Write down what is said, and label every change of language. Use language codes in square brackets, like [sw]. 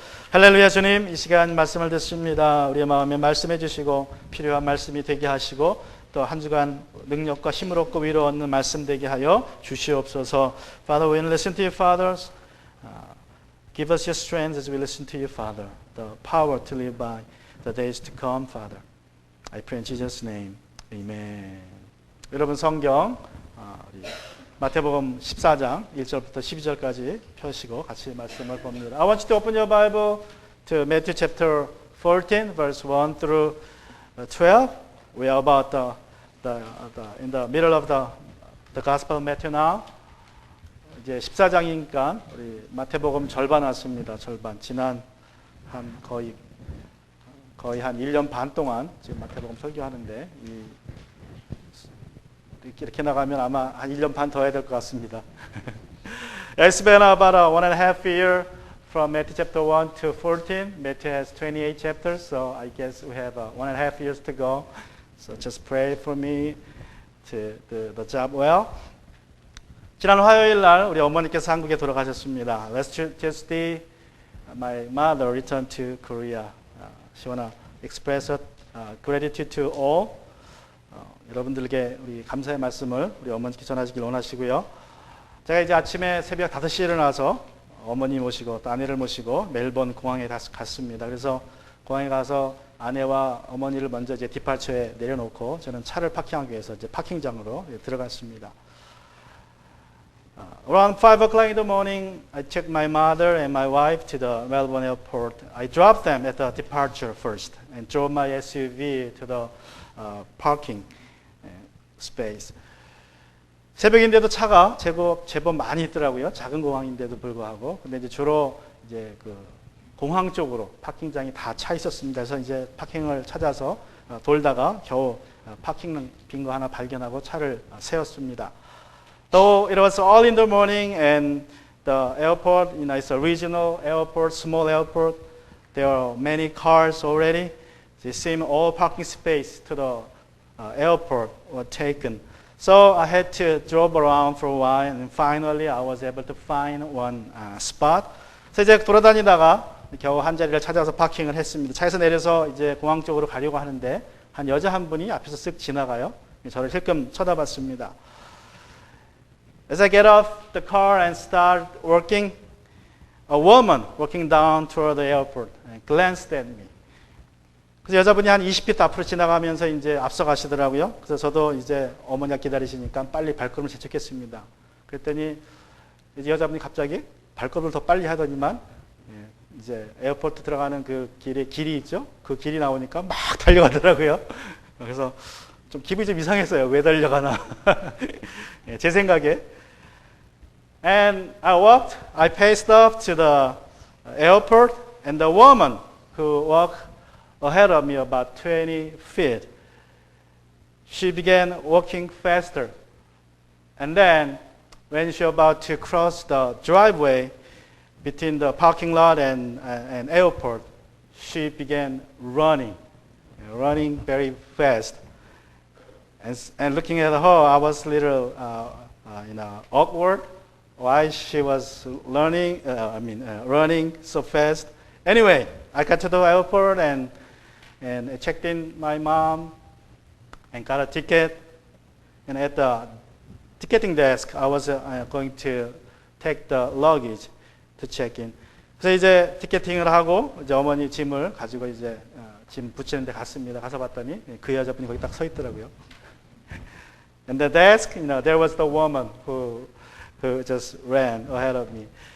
[ko] 할렐루야. 주님, 이 시간 말씀을 듣습니다. 우리의 마음에 말씀해 주시고 필요한 말씀이 되게 하시고 또 한 주간 능력과 힘을 얻고 위로 얻는 말씀 되게 하여 주시옵소서. [en] Father, when we listen to you, fathers, give us your strength as we listen to you, Father, the power to live by the days to come, Father. I pray in Jesus' name. Amen. [ko] 여러분 성경 우리 마태복음 14장 1절부터 12절까지 펴시고 같이 말씀을 봅니다. [en] I want you to open your Bible to Matthew chapter 14, verse 1 through 12. We are about in the middle of the Gospel of Matthew now. [ko] 이제 14장이니까 우리 마태복음 절반 왔습니다. 절반. 지난 한 거의 한 1년 반 동안 지금 마태복음 설교하는데 이렇게 나가면 아마 한 1년 반 더 해야 될 것 같습니다. [en] It's been about 1.5 year from Matthew chapter 1 to 14. Matthew has 28 chapters, so I guess we have 1.5 years to go. So just pray for me to do the job well. [ko] 지난 화요일 날 우리 어머니께서 한국에 돌아가셨습니다. [en] Last Tuesday, my mother returned to Korea. She wanna express gratitude to all. [ko] 여러분들에게 우리 감사의 말씀을 우리 어머니께 전하시길 원하시고요. 제가 이제 아침에 새벽 5시에 일어나서 어머니 모시고 또 아내를 모시고 멜번 공항에 갔습니다. 그래서 공항에 가서 아내와 어머니를 먼저 이제 디파처에 내려놓고 저는 차를 파킹하기 위해서 이제 파킹장으로 들어갔습니다. [en] Around 5 o'clock in the morning, I took my mother and my wife to the Melbourne airport. I dropped them at the departure first and drove my SUV to the parking space. [ko] 새벽인데도 차가 제법 많이 있더라고요. 작은 공항인데도 불구하고. 근데 이제 주로 이제 그 공항 쪽으로 파킹장이 다 차 있었습니다. 그래서 이제 파킹을 찾아서 돌다가 겨우 파킹 빈 거 하나 발견하고 차를 세웠습니다. [en] Though it was early in the morning and the airport, it's a regional airport, small airport, there are many cars already. It seemed all parking space to the airport were taken. So I had to drive around for a while and finally I was able to find one spot. [ko] 그래서 이제 돌아다니다가 겨우 한 자리를 찾아서 파킹을 했습니다. 차에서 내려서 이제 공항 쪽으로 가려고 하는데 한 여자 한 분이 앞에서 쓱 지나가요. 저를 힐끔 쳐다봤습니다. [en] As I get off the car and start working, a woman walking down toward the airport glanced at me. [ko] 그래서 여자분이 한 20ft 앞으로 지나가면서 이제 앞서 가시더라고요. 그래서 저도 이제 어머니가 기다리시니까 빨리 발걸음을 재촉했습니다. 그랬더니 이제 여자분이 갑자기 발걸음을 더 빨리 하더니만 이제 에어포트 들어가는 그 길이 있죠? 그 길이 나오니까 막 달려가더라고요. 그래서 좀 기분이 좀 이상했어요. 왜 달려가나. 제 생각에. [en] And I paced up to the airport and the woman who walked ahead of me about 20 feet. She began walking faster. And then when she was about to cross the driveway between the parking lot and airport, she began running very fast. And looking at her, I was a little awkward. Why she was running so fast. Anyway, I got to the airport and I checked in my mom and got a ticket. And at the ticketing desk, I was going to take the luggage to check in. [ko] 그래서 이제 티켓팅을 하고 이제 어머니 짐을 가지고 이제 짐 붙이는 데 갔습니다. 가서 봤더니 그 여자분이 거기 딱 서 있더라고요. [en] And the desk, there was the woman who just ran ahead of me.